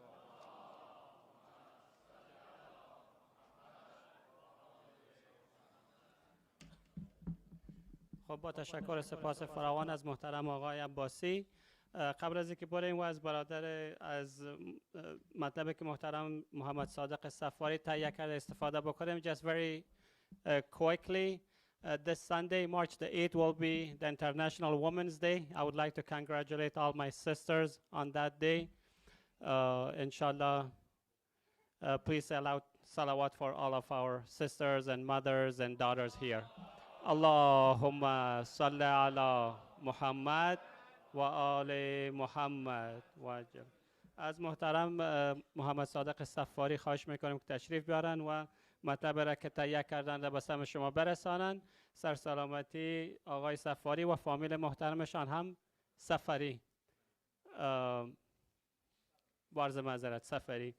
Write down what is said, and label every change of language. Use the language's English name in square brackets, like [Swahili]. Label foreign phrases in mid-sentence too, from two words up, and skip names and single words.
[Persian] خب با تشکر و سپاس فراوان از محترم آقای عباسی. قبل از اینکه بریم و از برادر از مطلبی که محترم محمد صادق صفاری تهیه کرده استفاده بکنیم, [English] just very quickly, this Sunday, March the 8th, will be the International Women's Day. I would like to congratulate all my sisters on that day. [Arabic] إن شاء الله, [English] please say aloud salawat for all of our sisters and mothers and daughters here. [Arabic] اللهم صل على محمد وآل محمد وعجل. [Persian] از محترم محمد صادق صفاری خواهش میکنیم که تشریف بیارن و مطلب را که تهیه کردن را به سمع شما برسانن. سرسلامتی آقای صفاری و فامیل محترمشان هم صفری, بارز معذرت صفری.